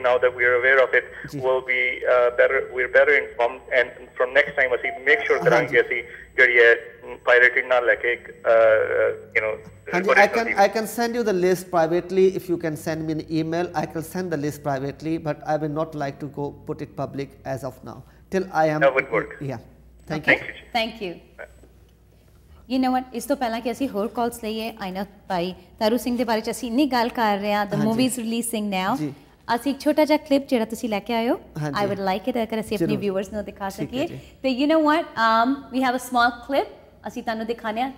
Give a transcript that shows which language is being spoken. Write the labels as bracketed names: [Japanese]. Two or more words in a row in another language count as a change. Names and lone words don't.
[English] Now that we are aware of it, we'll be we're better informed, and from next time we make sure that we pirated [Punjabi] ਨਾ ਲੈ ਕੇ [English] I can send you the list privately. If you can send me an email, I can send the list privately, but I will not like to go put it public as of now till I am. That would work. Yeah. Thank you. You know what, [Punjabi] ਇਸ ਤੋਂ ਪਹਿਲਾਂ ਕਿ ਅਸੀਂ ਹੋਰ ਕਾਲਸ ਲਈਏ, ਆਇਨਾ ਭਾਈ ਤਾਰੂ ਸਿੰਘ ਦੇ ਬਾਰੇ ਚ ਅਸੀਂ ਇੰਨੀ ਗੱਲ ਕਰ ਰਹੇ ਹਾਂ, [English] the movie is releasing now. [Punjabi] ਅਸੀਂ ਇੱਕ ਛੋਟਾ ਜਿਹਾ ਕਲਿੱਪ ਜਿਹੜਾ ਤੁਸੀਂ ਲੈ ਕੇ ਆਏ ਹੋ, [English] I would like it [Punjabi] ਅਗਰ ਅਸੀਂ ਆਪਣੇ ਵਿਊਅਰਸ ਨੂੰ ਦਿਖਾ ਸਕੀਏ ਤੇ [English] you know what, we have a small clip, [Punjabi] ਅਸੀਂ ਤੁਹਾਨੂੰ ਦਿਖਾਣੇ ਆ.